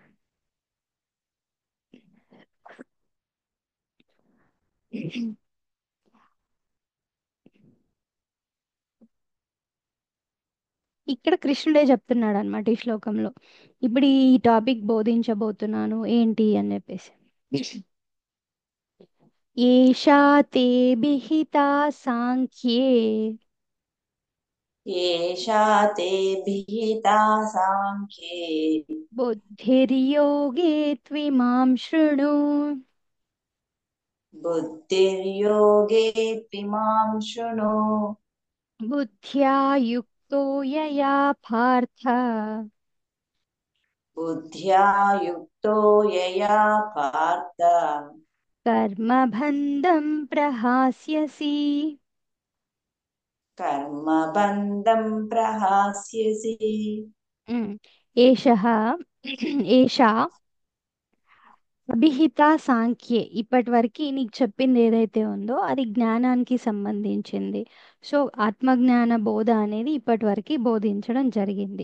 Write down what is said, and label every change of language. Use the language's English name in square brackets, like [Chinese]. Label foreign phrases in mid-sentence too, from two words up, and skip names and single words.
[Telugu] ఇక్కడ కృష్ణుడే చెప్తున్నాడు అనమాట ఈ శ్లోకంలో. ఇప్పుడు ఈ టాపిక్ బోధించబోతున్నాను ఏంటి అని చెప్పేసి. [Sanskrit] ఏషా తే విహితా సాంఖ్యే एषा ते विहिता साङ्ख्ये బుద్ధిర్యోగే త్విమాం శృణు. बुद्धिर्योगे मां शृणु बुद्ध्या युक्तो यया पार्थ बुद्ध्या युक्तो यया पार्थ कर्मबन्धं प्रहास्यसि। कर्मबन्धं प्रहास्यसि। ఉమ్. ఏషః ఏషా అభిహిత సాంఖ్యే, [Telugu] ఇప్పటి వరకు నీకు చెప్పింది ఏదైతే ఉందో అది జ్ఞానానికి సంబంధించింది. సో ఆత్మజ్ఞాన బోధ అనేది ఇప్పటి వరకు బోధించడం జరిగింది.